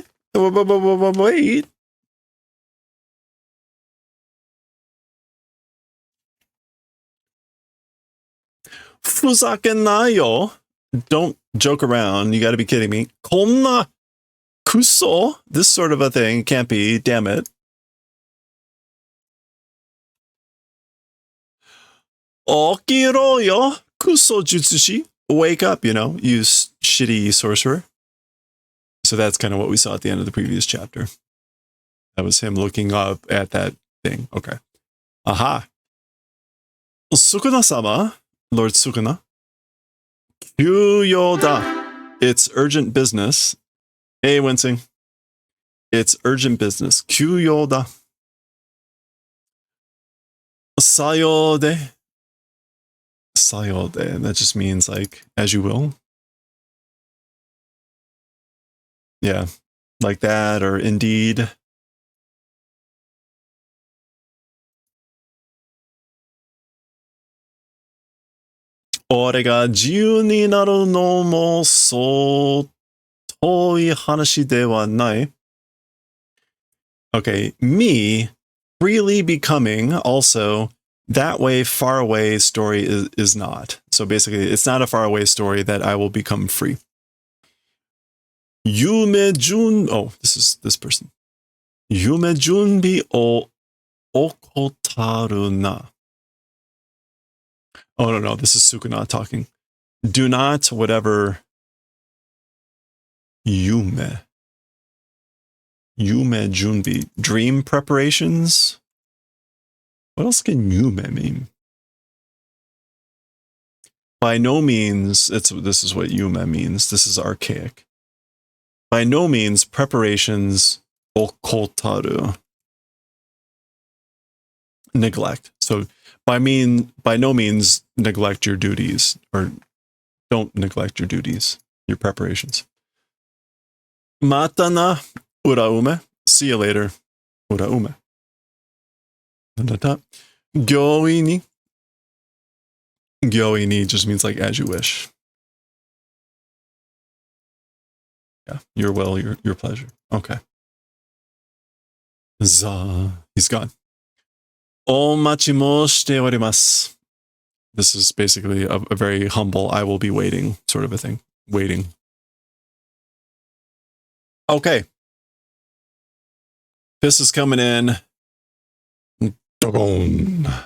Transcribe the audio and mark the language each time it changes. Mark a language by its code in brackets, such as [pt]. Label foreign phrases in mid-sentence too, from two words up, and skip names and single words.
[en] Wait. Fuzakenayo. Don't joke around. You got to be kidding me. [ja] Konna kuso. [en] This sort of a thing can't be. Damn it. [ja] Okiro yo kuso jutsushi. [en] Wake up, you shitty sorcerer. So that's kind of what we saw at the end of the previous chapter. That was him looking up at that thing. Okay. Aha. Sukuna-sama, Lord Sukuna. [ja] Kyuyo da. [en] It's urgent business. Hey, Wincing. It's urgent business. [ja] Kyuyo da. Sayo de. Sayo de. [en] That just means like, as you will. Yeah. Like that, or indeed. [ja] Ore ga jiyu ni naru no mo so toi hanashi de wa nai. [en] Okay, me freely becoming also that way far away story is not. So basically, it's not a far away story that I will become free. [ja] Yume jun. [en] Oh, this is this person. [ja] Yume junbi o okotaru na. [en] Oh, no, this is Sukuna talking. Do not, whatever. [ja] Yume junbi. [en] Dream preparations? What else can yume mean? By no means, this is what yume means. This is archaic. By no means preparations okotaru. Neglect. So by no means neglect your duties, or don't neglect your duties, your preparations. [ja] Mata na uraume. [en] See you later. Uraume. [ja] Gyoi ni [en] just means like as you wish. Yeah, your will, your pleasure. Okay. He's gone. [ja] Omachi mo shite orimasu. [en] This is basically a very humble, I will be waiting sort of a thing. Waiting. Okay. This is coming in. Dogon.